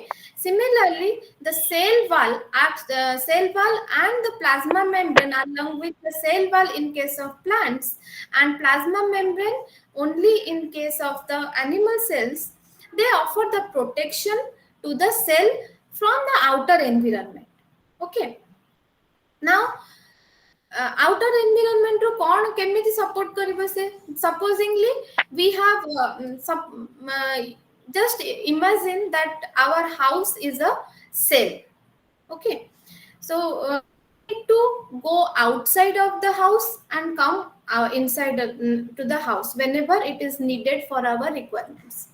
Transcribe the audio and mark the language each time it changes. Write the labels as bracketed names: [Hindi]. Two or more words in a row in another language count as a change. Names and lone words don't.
[English] Similarly, the cell wall and the plasma membrane, along with the cell wall in case of plants and plasma membrane only in case of the animal cells, they offer the protection to the cell from the outer environment. Okay. Now, outer environment [Odia] ରୁ କ'ଣ କେମିତି support କରିବ ସେ? [English] Supposingly we have just imagine that our house is a cell. Okay, so need to go outside of the house and come inside to the house whenever it is needed for our requirements.